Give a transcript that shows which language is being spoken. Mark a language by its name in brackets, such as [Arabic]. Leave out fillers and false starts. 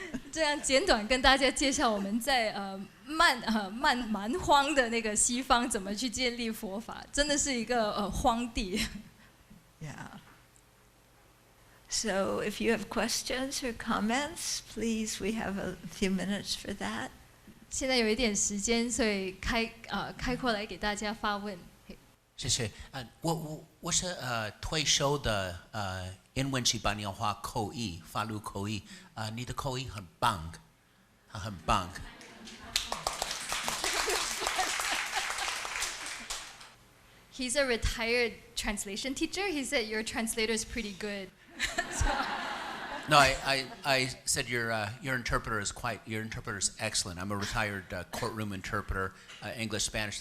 [Chinese] 这样简短跟大家介绍我们在蛮荒的那个西方怎么去建立佛法，真的是一个荒地。 Yeah. [English] So if you have questions or comments, please, we have a few minutes for that. [Chinese] 现在有一点时间，所以开阔来给大家发问。谢谢。我是退休的英文西班牙话口译法律口译，你的口译很棒，很棒。 [English] He's a retired translation teacher. He said your translator is pretty good. No, I said your interpreter is excellent. I'm a retired courtroom interpreter, English, Spanish.